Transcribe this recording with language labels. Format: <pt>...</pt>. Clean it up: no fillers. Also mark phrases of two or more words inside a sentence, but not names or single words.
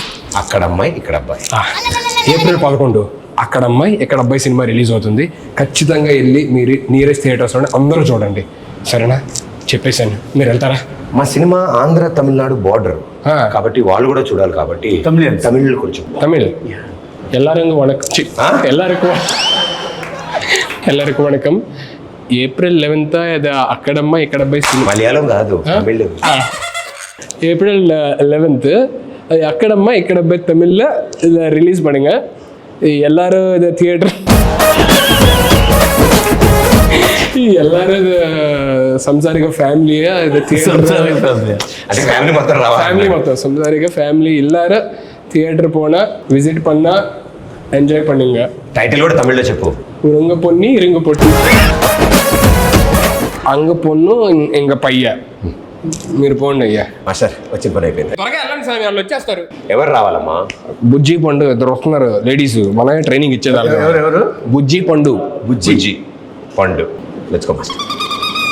<te>అక్కడ అమ్మాయి ఇక్కడ అబ్బాయి. April 11 అక్కడ అమ్మాయి ఇక్కడ అబ్బాయి సినిమా రిలీజ్ అవుతుంది. ఖచ్చితంగా వెళ్ళి మీరు</te> <en>nearest theatres</en> <te>అందరూ చూడండి, సరేనా? చెప్పేశాను, మీరు వెళ్తారా? మా సినిమా ఆంధ్ర తమిళనాడు బార్డర్ కాబట్టి వాళ్ళు కూడా చూడాలి. కాబట్టి తమిళ్ కొంచెం</te> <ta>எல்லாருக்கும் வணக்கம்.</ta> <te>April 11th ఇది అక్కడమ్మ ఇక్కడ అబ్బాయి సినిమా. మలయాళం కాదు, తమిళ్.</te> <ta>April 11th அது அக்கடம்மா இக்கடப்பை தமிழில் இதை ரிலீஸ் பண்ணுங்க. எல்லாரும் இது தியேட்டர் எல்லாரும் இது</ta> <te>సంసారిక ఫ్యామిలీ ఇది ఫ్యామిలీ మొత్తం సంసారిక ఫ్యామిలీ</te> <ta>எல்லாரும் தியேட்டர் போனா விசிட் பண்ணா ఎంజాయ్ பண்ணுங்க.</ta> <te>టైటిల్ కూడా తమిళ్లో చెప్పు.</te> <ta>உருங்க பொண்ணி இருங்க பொட்டி அங்க பொண்ணு இங்க பையா.</ta> <te>మీరు పోండి అయ్యా. మాస్టర్ వచ్చిన పని అయిపోయింది. త్వరగా వెళ్ళండి సార్, వాళ్ళు వచ్చేస్తారు. ఎవరు రావాలమ్మా? బుజ్జి పండు ఇద్దరు వస్తున్నారు లేడీస్. మనమే ట్రైనింగ్ ఇచ్చేదాన్ని. ఎవరు? బుజ్జి పండు. బుజ్జి పండు.</te> <en>let's go master.</en>